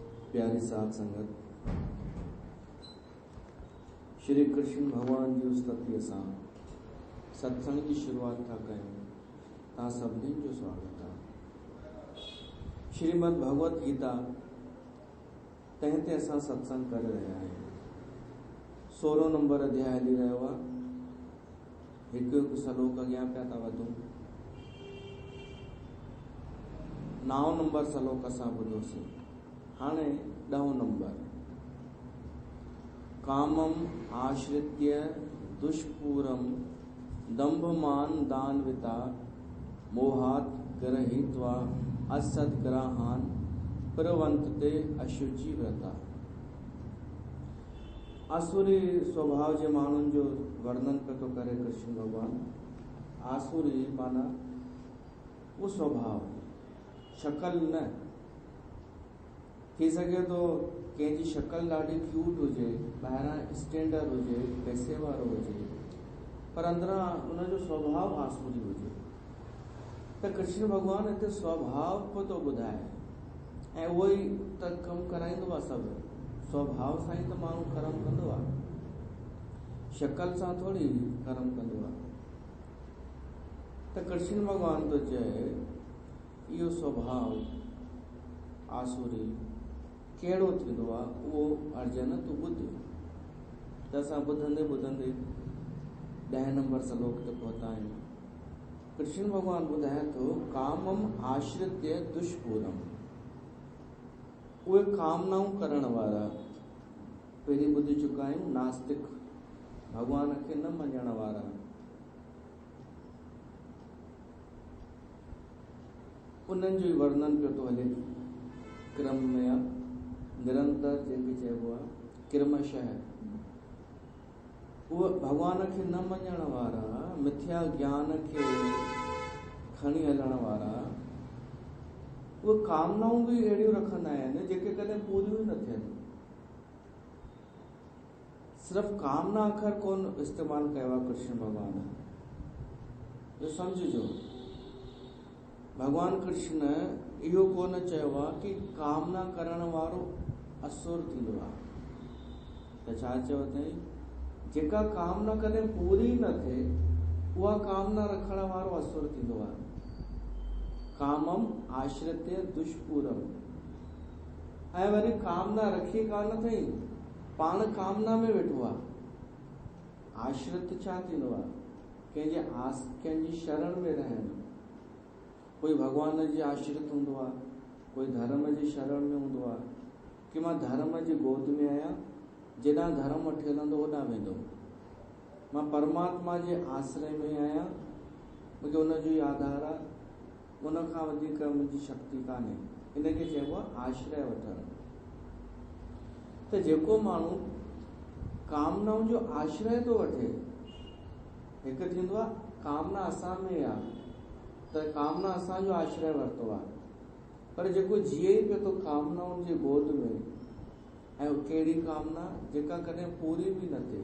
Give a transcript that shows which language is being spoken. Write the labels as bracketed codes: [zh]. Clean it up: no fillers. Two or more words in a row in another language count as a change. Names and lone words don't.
[sd] प्यारी साध संगत, श्री कृष्ण भगवान जी स्तुति सां सत्संग की शुरुआत था कयूं। तव्हां सभिनी जो स्वागत आहे। श्रीमद भगवत गीता तंहिं ते असां सत्संग करे रहिया आहियूं। 16 नंबर अध्याय हली रहियो आहे। हिकु हिकु श्लोक अॻियां पिया था वधूं। 9 नंबर श्लोक असां ॿुधोसीं। हाणे 10 नंबर। [sa] कामम आश्रित्य दुष्पूरम दंभमान दानविता मोहात ग्रहीत्वा असद्ग्रहान प्रवंतते अशुचि व्रता। [sd] आसुरी स्वभाव जे माण्हुनि जो वर्णन पे तो करे कृष्ण भगवान। आसुरी माना वो स्वभाव, शक्ल न थी सके तो कंहिंजी शक्ल ॾाढी क्यूट हुजे, ॿाहिरां स्टैंडर्ड हुजे, पैसे वारो हुजे, पर अंदरां उनजो स्वभाव आसुरी हुजे। त कृष्ण भगवान हिते स्वभाव को तो ॿुधाए ऐं उहो ई त कमु कराईंदो आहे। सभु स्वभाव सां ई त माण्हू कर्म कंदो आहे, शक्ल सां थोरी कर्म कंदो आहे। त कृष्ण भगवान तो चए इहो स्वभाव आसुरी कहिड़ो थींदो आहे, उहो अर्जुन तूं ॿुध। त असां ॿुधंदे ॿुधंदे 10 नंबर श्लोक ते पहुता आहियूं। कृष्ण भगवान ॿुधाए थो [sa] कामम आश्रित्य दुष्पूरम। [sd] उहे कामनाऊं करण वारा, पहिरीं ॿुधी चुका आहियूं, नास्तिक, भगवान खे न मञण वारा, उन्हनि जो वर्णन पियो थो हले क्रम में। निरंतर जंहिंखे चइबो आहे क्रमशः, उहे भगवान खे न मञण वारा, मिथ्या ज्ञान खे खणी हलण वारा, उहे कामनाऊं बि अहिड़ियूं रखंदा आहिनि जेके कॾहिं पूरियूं न थियनि। सिर्फ़ कामना अखर कोन इस्तेमालु कयो आहे कृष्ण भगवान, जो सम्झिजो। भगवान कृष्ण इहो कोन चयो आहे कि कामना करण वारो असुर थींदो आहे। त छा चयो अथई, जेका कामना कॾहिं पूरी न थिए उहा कामना रखण वारो असुर थींदो आहे। [sa] कामम आश्रित्य दुष्पूरम। [sd] ऐं वरी कामना रखी कान अथई, पाण कामना में वेठो आहे। आश्रित छा थींदो आहे, कंहिंजी शरण में रहण। कोई भगवान जी आश्रित हूंदो आहे, कोई धर्म जी शरण में हूंदो आहे कि मां धर्म जी गोद में आहियां, जेॾां धर्म वठी हलंदो होॾां वेंदो। मां परमात्मा जे आश्रय में आहियां, मूंखे उनजो ई आधार आहे, उनखां वधीक मुंहिंजी शक्ति कान्हे। इनखे चइबो आहे आश्रय वठणु। त जेको माण्हू कामनाउनि जो आश्रय थो वठे, हिकु थींदो आहे कामना असां में आहे त कामना असांजो आश्रय वरितो आहे, पर जेको जीए ई पियो थो कामनाउनि जे गोद में, ऐं कहिड़ी कामना जेका कॾहिं पूरी बि न थिए।